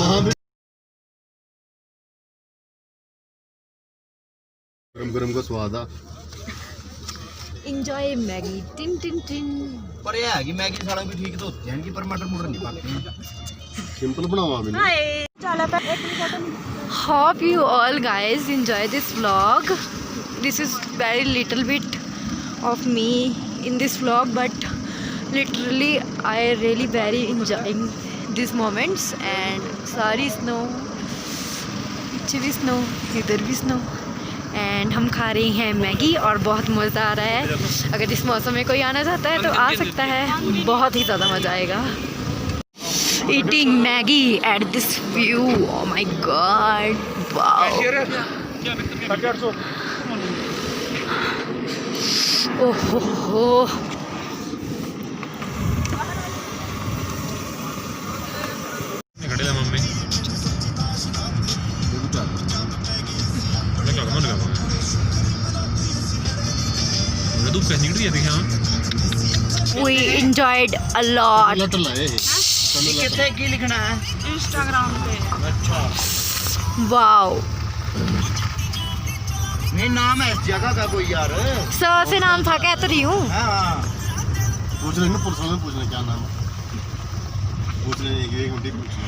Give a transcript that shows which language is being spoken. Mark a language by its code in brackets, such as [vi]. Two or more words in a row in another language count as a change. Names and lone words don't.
[hi] बस वहाँ भी गरम गरम का स्वाद आ। इंजॉय मैगी टिन टिन टिन। पर ये है कि मैगी सालों की ठीक तो होती है कि पर मटर मुटर नहीं पाते हैं। सिंपल बनावा मैंने। हाय चला पे एक फोटो [en] Hope you all guys enjoy this vlog. This is very little bit of me in this vlog, but literally I really very enjoying these moments. [hi] And सारी snow, पीछे भी snow, इधर भी snow. एंड हम खा रही हैं मैगी और बहुत मज़ा आ रहा है। अगर इस मौसम में कोई आना चाहता है तो आ सकता है, बहुत ही ज़्यादा मज़ा आएगा। [en] Eating Maggi at this view, oh my god, wow. Oh ho ho. [hi] मम्मी धूप कैसी निकली है देखिए। [en] We enjoyed a lot. लट लाए [hi] कितने की लिखना है? इंस्टाग्राम पे। अच्छा [en] Wow. [hi] नहीं नाम है इस जगह का कोई यार। सर से नाम था, कह तो रही हूँ। हाँ पूछ रहे ना पुलिस वाले, पूछ रहे क्या नाम है, पूछ रहे एक मिनट पूछ रहे।